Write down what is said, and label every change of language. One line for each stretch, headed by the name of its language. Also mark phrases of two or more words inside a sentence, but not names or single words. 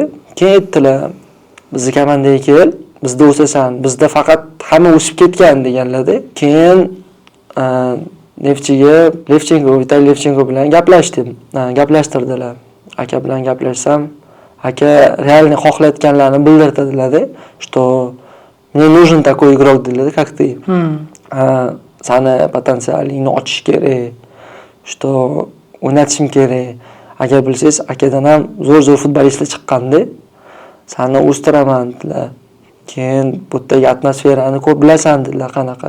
Uzbek: Keyin aytdilar, bizni komandaga kel, bizda o'sasan, bizda faqat hamma o'sib ketgan deganlar-da. Keyin Levchenko, Vitaliy Levchenko bilan gaplashtirdilar. Aka bilan gaplashsam, aka realni xohlayotganlarini bildirdilar-da,
Russian: что мне нужен такой игрок dedilar, как ты.
Uzbek: Sani potensialingni ochish kerak, что o'ynatishim kerak. Agar bilsangiz, akadan ham zo'r futbolistlar chiqqanda, sani o'stiraman dedilar. Keyin bu yerdagi atmosferani ko'p bilasan dedilar, qanaqa.